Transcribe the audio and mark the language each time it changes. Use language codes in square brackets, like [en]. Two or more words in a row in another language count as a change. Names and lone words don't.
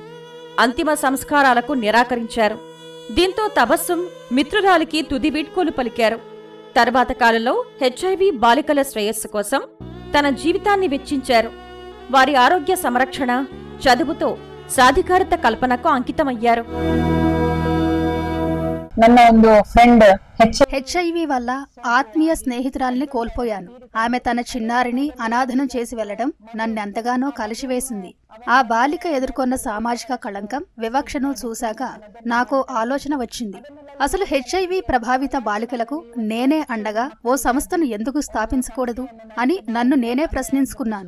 [te] అంతిమ సంస్కారాలకు నిరాకరించారు. దీంతో తబస్సుమ్ మిత్రురాలికి తుది వీడ్కోలు పలికారు. తర్వాత కాలంలో హెచ్ఐవి బాలికల శ్రేయస్సు కోసం తన జీవితాన్ని వెచ్చించారు. వారి ఆరోగ్య సంరక్షణ, చదువుతో సాధికారత కల్పనకు అంకితమయ్యారు. [kn] ನನ್ನ ಒಂದು ಫ್ರೆಂಡ್ [te] హెచ్ఐవి వల్ల ఆత్మీయ స్నేహితురాల్ని కోల్పోయాను. ఆమె తన చిన్నారిని అనాథనం చేసి వెళ్లడం నన్నెంతగానో కలిసివేసింది. ఆ బాలిక ఎదుర్కొన్న సామాజిక కళంకం, వివక్షను చూశాక నాకు ఆలోచన వచ్చింది. అసలు హెచ్ఐవి ప్రభావిత బాలికలకు నేనే అండగా ఓ సంస్థను ఎందుకు స్థాపించకూడదు అని నన్ను నేనే ప్రశ్నించుకున్నాను.